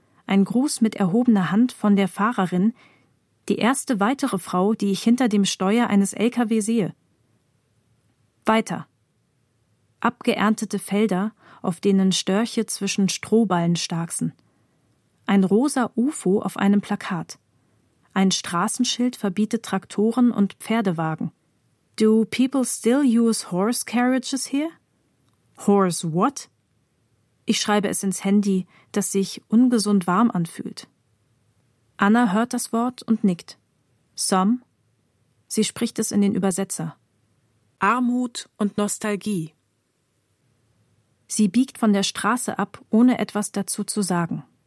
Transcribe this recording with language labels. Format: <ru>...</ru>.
<de>Ein Gruß mit erhobener Hand von der Fahrerin, die erste weitere Frau, die ich hinter dem Steuer eines LKW sehe. Weiter. Abgeerntete Felder, auf denen Störche zwischen Strohballen starksen. Ein rosa UFO auf einem Plakat. Ein Straßenschild verbietet Traktoren und Pferdewagen.</de> <en>Do people still use horse carriages here? Horse what?</en> <de>Ich schreibe es ins Handy, das sich ungesund warm anfühlt. Anna hört das Wort und nickt. Some? Sie spricht es in den Übersetzer. Armut und Nostalgie. Sie biegt von der Straße ab, ohne etwas dazu zu sagen.</de>